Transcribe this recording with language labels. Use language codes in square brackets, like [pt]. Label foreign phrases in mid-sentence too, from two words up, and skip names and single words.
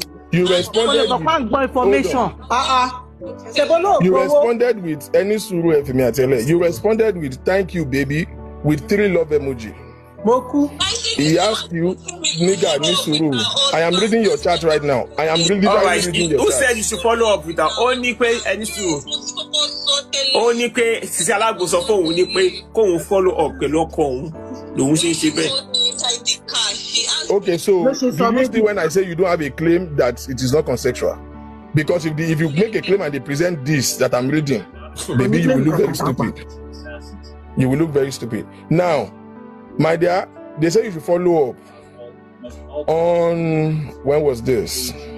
[en] You responded with any suru. You responded with thank you, baby, with 3 love emoji. He asked you, nigga, nisuru. I am reading your chat right now. I am reading your Who chat. said you should follow up with that? Only pé any suru. [yo] Only pé Sisi Alagbo sọ fún òun ní pé kóun [en] follow up [yo] pẹ̀lú ọkọ òun lòun ṣe ń ṣe bẹ́ẹ̀. [en] Okay, so do you still when I say you don't have a claim that it is not consensual? Because if you make a claim and they present this that I'm reading, maybe you will look very stupid. You will look very stupid. Now, my dear, they say you should follow up on when was this?